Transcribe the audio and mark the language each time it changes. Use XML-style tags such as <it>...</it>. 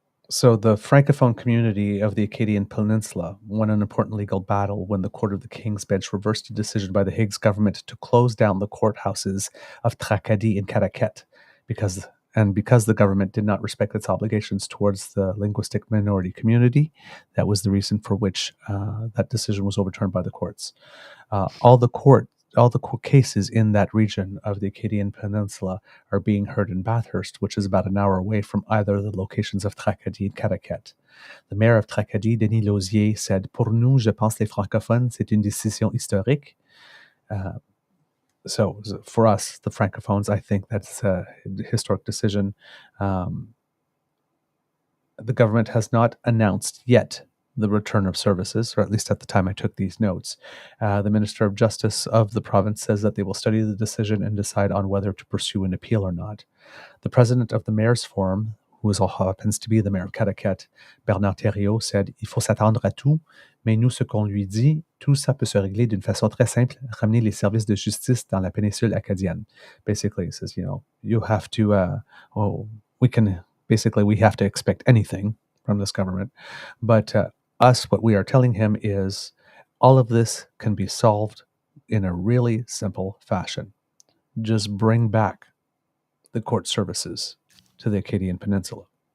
<en>So the Francophone community of the Acadian Peninsula won an important legal battle when the Court of the King's Bench reversed a decision by the Higgs government to close down the courthouses of Tracadie and Caraquet because the government did not respect its obligations towards the linguistic minority community. That was the reason for which that decision was overturned by the courts. All the cases in that region of the Acadian Peninsula are being heard in Bathurst, which is about an hour away from either of the locations of Tracadie and Caraquette. The mayor of Tracadie, Denis Lausier, said,</en> <fr>"Pour nous, je pense les francophones, c'est une décision historique."</fr> <en>So for us, the francophones, I think that's a historic decision. The government has not announced yet the return of services, or at least at the time I took these notes. The Minister of Justice of the province says that they will study the decision and decide on whether to pursue an appeal or not. The president of the Mayor's Forum, who also happens to be the mayor of Caraquette, Bernard Thériault, said,</en> <fr>"Il faut s'attendre à tout, mais nous, ce qu'on lui dit, tout ça peut se régler d'une façon très simple, ramener les services de justice dans la péninsule acadienne."</fr> <en>Basically, he says, you have to, we have to expect anything from this government. But what we are telling him is all of this can be solved in a really simple fashion. Just bring back the court services to the Acadian Peninsula.</en>